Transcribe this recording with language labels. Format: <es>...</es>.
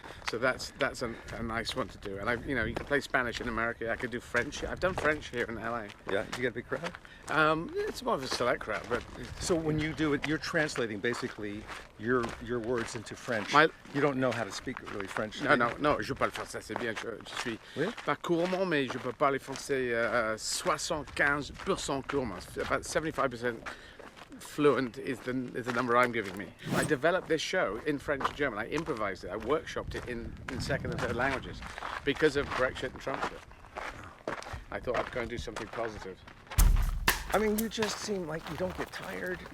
<en>So that's a nice one to do. And you know, you can play Spanish in America. I could do French. I've done French here in LA. Yeah, you get a big crowd? It's more of a select crowd, but. So when you do it, you're translating basically your words into French. You don't know how to speak really French.</en> <fr>Non, je parle français, c'est bien. Je suis pas couramment, mais je peux parler français 75% couramment.</fr> <en>About 75% fluent is the number I'm giving me. I developed this show in French and German. I improvised it. I workshopped it in second and third languages because of Brexit and Trump. I thought I'd go and do something positive. I mean, you just seem like you don't get tired.</en>